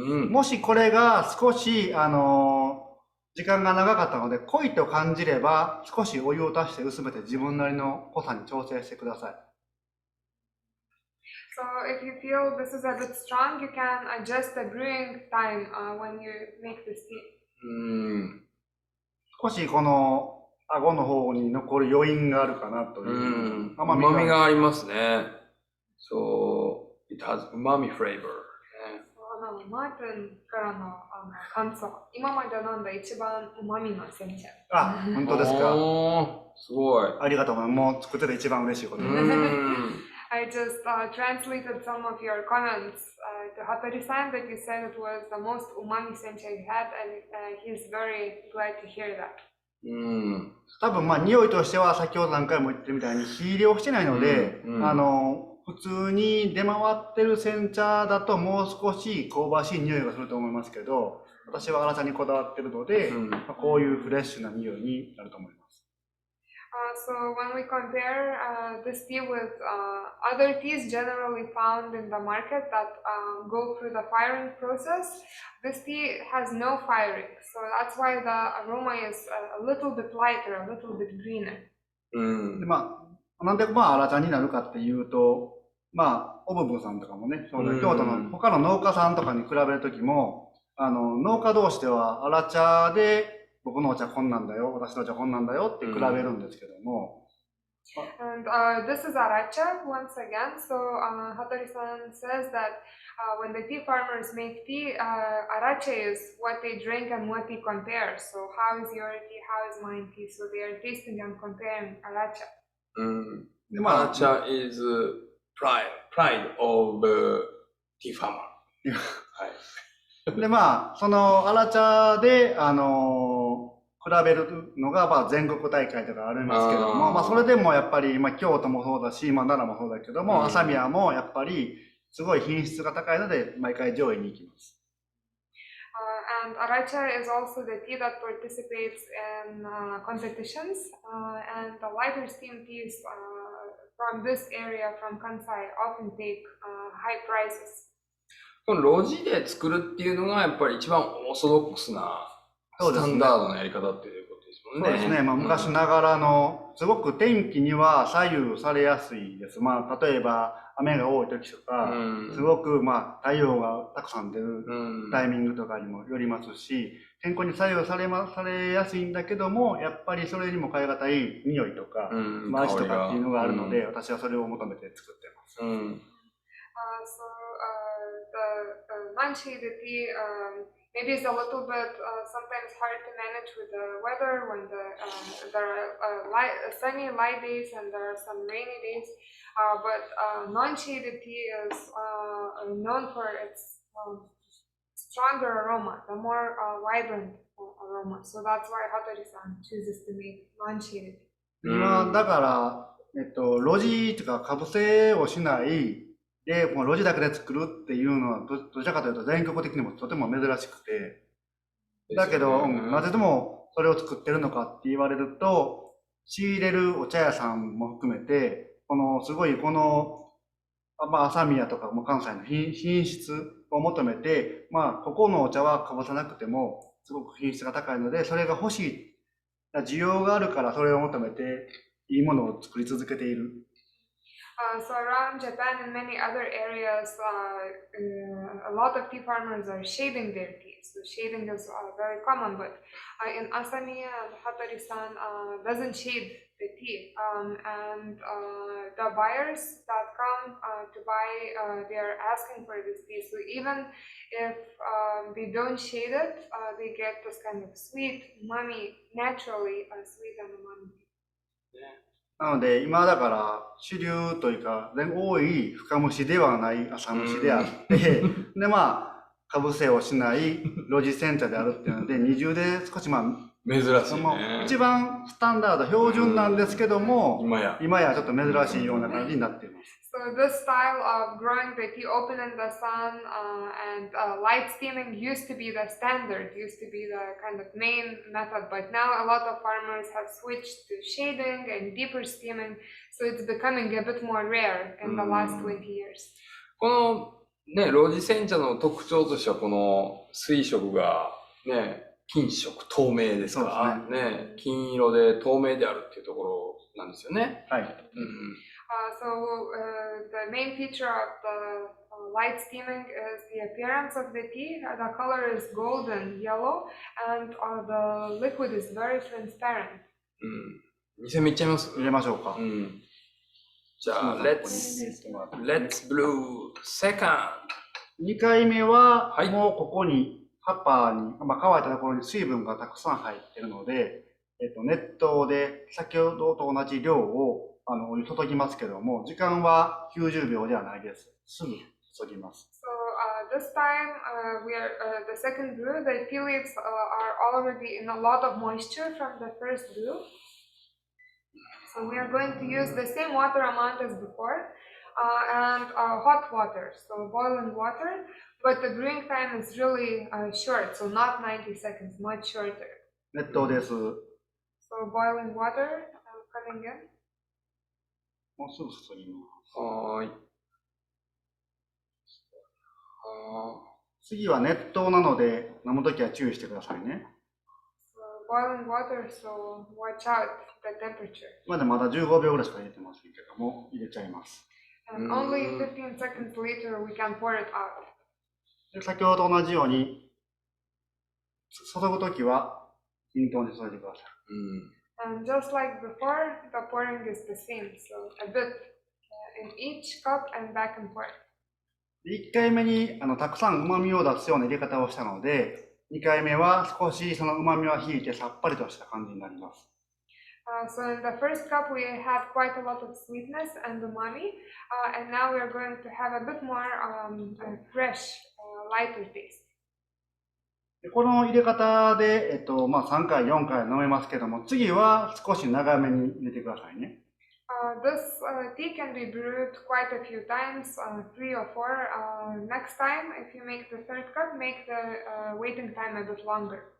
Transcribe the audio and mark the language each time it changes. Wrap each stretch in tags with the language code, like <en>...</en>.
<ja>もしこれが少し、時間が長かったので、濃いと感じれば、少しお湯を足して薄めて自分なりの濃さに調整してください。</ja> <en>So if you feel this is a bit strong, you can adjust the brewing time when you make this tea.</en> <ja>少しこの顎の方に残る余韻があるかなという。甘みがありますね。</ja> <en>So, it has umami flavor.</en> <ja>マーティンからの感想。今まで飲んだ一番うまみの煎茶。本当ですか？すごい。ありがとうございます。もう作ってて一番嬉しいことです。</ja> <en>I just translated some of your comments to Hattori-san that you said it was the most umami sencha you had, and he's very glad to hear that.</en> <ja>多分匂いとしては先ほど何回も言ってるみたいに火入れをしてないので、普通に出回ってる煎茶だともう少し香ばしい匂いがすると思いますけど、私は荒茶にこだわってるので、こういうフレッシュな匂いになると思います。</ja> <en>So when we compare this tea with other teas generally found in the market that go through the firing process, this tea has no firing. So that's why the aroma is a little bit lighter, a little bit greener.</en> <ja>でなんで荒茶になるかっていうと、オブブさんとかもね、京都の他の農家さんとかに比べるときも、農家同士では荒茶で僕のお茶こんなんだよ、私のお茶こんなんだよって比べるんですけども。</ja> <en>And this is aracha once again. So Hattori-san says that when the tea farmers make tea, aracha is what they drink and what they compare. So how is your tea? How is mine tea? So they are tasting and comparing aracha. Aracha is pride of tea farmer.</en> <ja>でその荒茶で比べるのが全国大会とかありますけども、それでもやっぱり京都もそうだし、奈良もそうだけども、朝宮もやっぱりすごい品質が高いので毎回上位に行きます。</ja> <en>And aracha is also the tea that participates in competitions, and the lighter steam teas from this area, from Kansai, often take high prizes.</en> <ja>この露地で作るっていうのがやっぱり一番オーソドックスなスタンダードなやり方っていうことですもんね。そうですね。昔ながらの、すごく天気には左右されやすいです。例えば雨が多い時とか、すごく太陽がたくさん出るタイミングとかにもよりますし、天候に左右されやすいんだけども、やっぱりそれにも変え難い匂いとか、味とかっていうのがあるので、私はそれを求めて作っています。</ja> <en>So the non-shaded tea maybe is a little bit sometimes hard to manage with the weather when there are sunny light days and there are some rainy days. But non-shaded tea is known for its stronger aroma, the more vibrant aroma. So that's why Hattori-san chooses to make non-shaded.</en> <ja>今だから露地とかかぶせをしないで、もう露地だけで作るっていうのはどちらかというと全国的にもとても珍しくて、だけど、なぜでもそれを作ってるのかって言われると、仕入れるお茶屋さんも含めて、すごい朝宮とかも関西の品質を求めて、ここのお茶はかぶさなくてもすごく品質が高いので、それが欲しい需要があるからそれを求めていいものを作り続けている。</ja> <en>So around Japan and many other areas, a lot of tea farmers are shading their tea. So shading is very common, but in Asami and Hattori-san doesn't shade the tea. And the buyers that come to buy, they are asking for this tea. So even if they don't shade it, they get this kind of sweet, umami, naturally sweet and umami.</en> <ja>なので今だから主流というか多い深蒸しではない浅蒸しであってでかぶせをしない露地煎茶であるっていうので二重で少し珍しいね。一番スタンダード標準なんですけども今やちょっと珍しいような感じになっています。</ja> <en>So this style of growing the tea open in the sun and light steaming used to be the standard, used to be the kind of main method, but now a lot of farmers have switched to shading and deeper steaming, so it's becoming a bit more rare in the last 20 years.</en> <ja>このね、露地煎茶の特徴としてはこの水色がね、金色透明ですかね、金色で透明であるっていうところなんですよね。はい。</ja> <en>So the main feature of the light steaming is the appearance of the tea. The color is golden yellow, and the liquid is very transparent.</en> <ja>2戦目いっちゃいます？入れましょうか。</ja> <en>じゃあ、Let's Brew Second。</en> <ja>2回目は、もうここに葉っぱに、乾いたところに水分がたくさん入っているので、熱湯で先ほどと同じ量をお湯注ぎますけども、時間は90秒ではないです。すぐ注ぎます。</ja> <en>So this time we are the second brew. The tea leaves are already in a lot of moisture from the first brew. So we are going to use the same water amount as before and hot water, so boiling water. But the brewing time is really short, so not 90 seconds, much shorter.</en> <ja>熱湯です。</ja> <en>So boiling water coming in.</en> <ja>もうすぐ注ぎます。はい。次は熱湯なので飲むときは注意してくださいね。</ja> <en>So boiling water, so watch out the temperature.</en> <ja>まだ15秒ぐらいしか入れてませんけども、入れちゃいます。</ja> <en>And only 15 seconds later we can pour it out.</en> <ja>で先ほどと同じように注ぐときは均等に注いでください。</ja> <en>And just like before, the pouring is the same, so a bit in each cup and back and forth.</en> <ja>1回目にたくさん旨味を出すような入れ方をしたので、2回目は少しその旨味は引いてさっぱりとした感じになります。</ja> <en>So in the first cup we had quite a lot of sweetness and umami, and now we are going to have a bit more fresh, lighter taste.</en> <ja>この入れ方で、3回、4回飲めますけども、次は少し長めに入れてくださいね。</ja> <en>This tea can be brewed quite a few times, 3 or 4. Next time, if you make the third cup, make the waiting time a bit longer.</en>